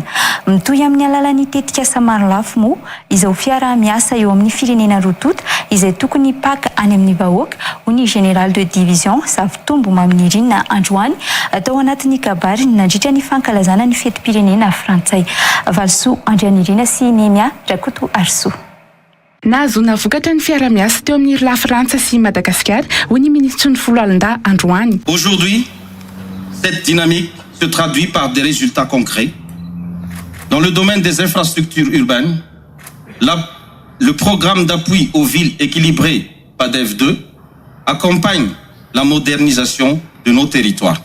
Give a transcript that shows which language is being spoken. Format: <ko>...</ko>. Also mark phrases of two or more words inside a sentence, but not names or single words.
<mg>Mitohy amin'ny alalan'ny tetikasa maro lafo moa izao fiaraha-miasa eo amin'ny firenena roa tota izay tokony paka any amin'ny vahoaka ho ny</mg> <fr>général de division</fr> <mg>Zavitombo Maminirina Androany atao anatin'ny kabary nandritra ny fankalazana ny fetim-pirenena frantsay. Valso Andrianirina sy Nemia Rakoto Arso. Nahazoana vokatra ny fiaraha-miasa teo amin'ny la Frantsa sy Madagasikara ho ny ministre ny Foloalindahy Androany.</mg> <fr>Aujourd'hui, cette dynamique se traduit par des résultats concrets. Dans le domaine des infrastructures urbaines, le programme d'appui aux villes équilibrées PADEV 2 accompagne la modernisation de nos territoires.</fr>